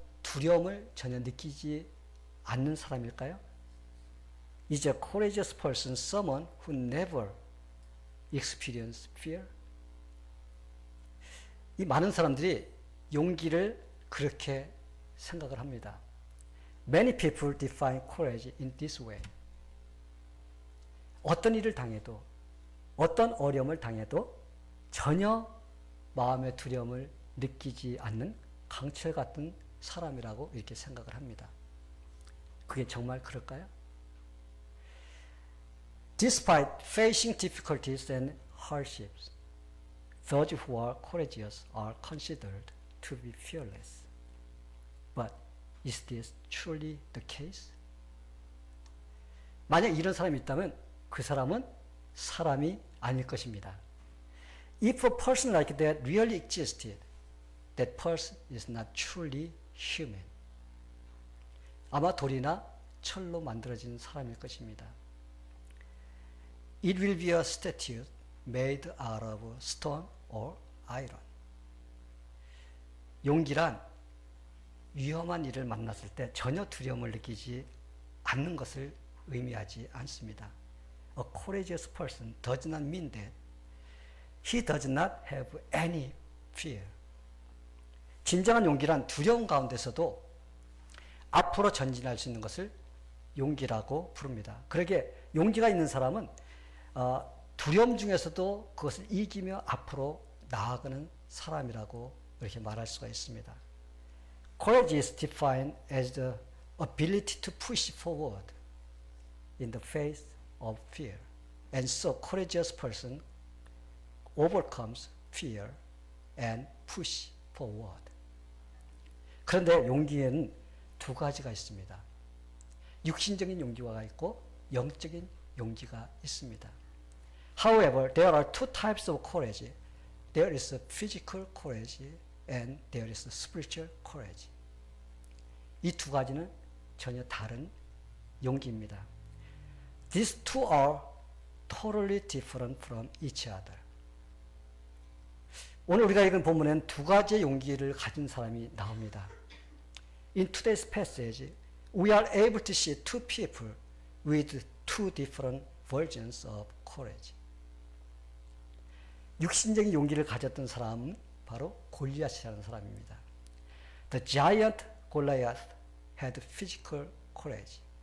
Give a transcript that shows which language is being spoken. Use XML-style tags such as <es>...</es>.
<ko>두려움을 전혀 느끼지 않는 사람일까요?</ko> <en>Is a courageous person someone who never experienced fear?</en> <ko>이 많은 사람들이 용기를 그렇게 생각을 합니다.</ko> <en>Many people define courage in this way.</en> <ko>어떤 일을 당해도, 어떤 어려움을 당해도 전혀 마음의 두려움을 느끼지 않는 강철 같은 사람이라고 이렇게 생각을 합니다. 그게 정말 그럴까요?</ko> <en>Despite facing difficulties and hardships, those who are courageous are considered to be fearless. But is this truly the case?</en> <ko>만약 이런 사람이 있다면 그 사람은 사람이 아닐 것입니다.</ko> <en>If a person like that really existed, that person is not truly human.</en> <ko>아마 돌이나 철로 만들어진 사람일 것입니다.</ko> <en>It will be a statue made out of stone or iron.</en> <ko>용기란 위험한 일을 만났을 때 전혀 두려움을 느끼지 않는 것을 의미하지 않습니다.</ko> <en>A courageous person does not mean that he does not have any fear.</en> <ko>진정한 용기란 두려움 가운데서도 앞으로 전진할 수 있는 것을 용기라고 부릅니다. 그러기에 용기가 있는 사람은 두려움 중에서도 그것을 이기며 앞으로 나아가는 사람이라고 이렇게 말할 수가 있습니다.</ko> <en>Courage is defined as the ability to push forward in the face of fear. And so courageous person overcomes fear and push forward.</en> <ko>그런데 용기에는 두 가지가 있습니다. 육신적인 용기가 있고 영적인 용기가 있습니다.</ko> <en>However, there are two types of courage. There is a physical courage and there is a spiritual courage.</en> <ko>이 두 가지는 전혀 다른 용기입니다.</ko> <en>These two are totally different from each other.</en> <ko>오늘 우리가 읽은 본문엔 두 가지의 용기를 가진 사람이 나옵니다.</ko> <en>In today's passage, we are able to see two people with two different versions of courage.</en> <ko>육신적인 용기를 가졌던 사람은 바로 골리앗이라는 사람입니다.</ko> <en>The giant Goliath had physical courage.</en>